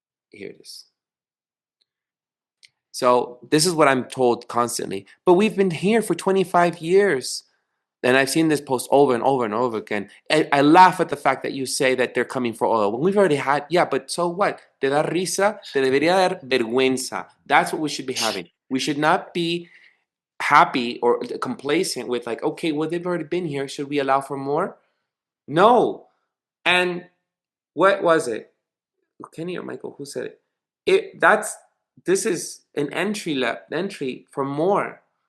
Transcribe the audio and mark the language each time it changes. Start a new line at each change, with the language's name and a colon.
English: Here it is. So this is what I'm told constantly. But we've been here for 25 years. And I've seen this post over and over and over again. I laugh at the fact that you say that they're coming for oil. When we've already had, yeah, but so what?
Spanish: Te da risa, te debería dar vergüenza.
English: That's what we should be having. We should not be happy or complacent with like, okay, well, they've already been here. Should we allow for more? No. And what was it? Kenny or Michael, who said it? This is an entry for more.